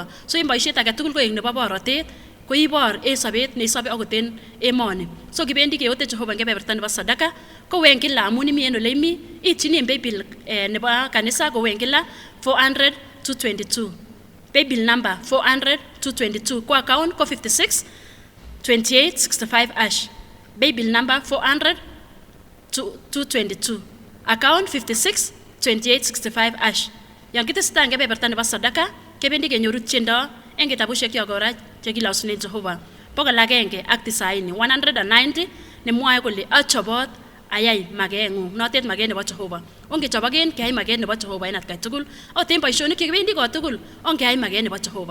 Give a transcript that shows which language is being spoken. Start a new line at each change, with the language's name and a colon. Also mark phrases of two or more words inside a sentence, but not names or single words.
Kalenjin: So en boisiet age tugul koek nebo borotet ko ibor en sobet neisobe okot en emoni. So kibendi keote Jehova eng kebeberta nebo sadaka kowen kila amun imi en ole imi ityini en paybill nebo kanisa kowen kila 400 222.
English: Paybill number 400 222 ko account ko 56 28 65 # Bill number 400 222, account 56 28 65 ash.
Kalenjin: Yang kitestai eng kebeberta nebo sadaka kebendi kenyoru tiendo eng kitabushek kyok kora chekilausune Jehova 190 190 nemwoe kole achobot ayai mageng'ung, notet maget nebo Jehova. Ongechoboken keyai maget nebo Jehova en atkai tugul, ot en boisionik chekibendi kot tugul ongeyai maget nebo Jehova.